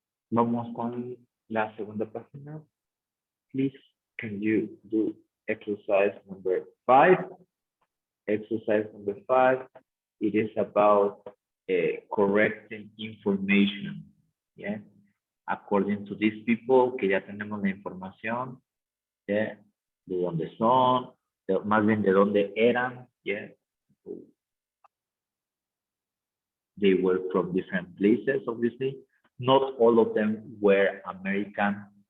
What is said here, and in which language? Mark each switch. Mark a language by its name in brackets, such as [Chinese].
[Spanish] Vamos con la segunda página. [English] Please, can you do exercise number 5? Exercise number 5, it is about correcting information. Yeah. [Spanish] According to these people, que ya tenemos la información, yeah, de dónde son, más bien de dónde eran, yeah. [English] They were from different places, obviously. Not all of them were American.